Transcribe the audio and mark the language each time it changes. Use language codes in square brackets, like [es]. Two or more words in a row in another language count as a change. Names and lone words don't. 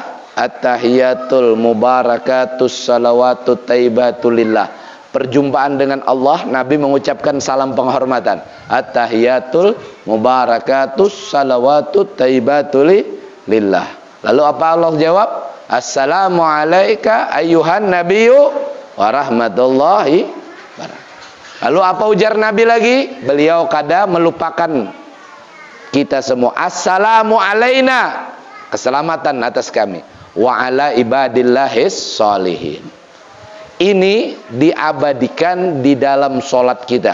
[ar] التحيات المباركات الصلوات الطيبات لله. [id] Perjumpaan dengan Allah, Nabi mengucapkan salam penghormatan. [ar] التحيات المباركات الصلوات الطيبات لله. [id] Lalu apa Allah jawab? [ar] السلام عليك أيها النبي ورحمة الله وبركاته. [bjn] Lalu apa ujar Nabi lagi? Beliau kada melupakan kita semua. [ar] السلام علينا, [id] keselamatan atas kami, [ar] وعلى عباد الله الصالحين. [id] Ini diabadikan di dalam solat kita.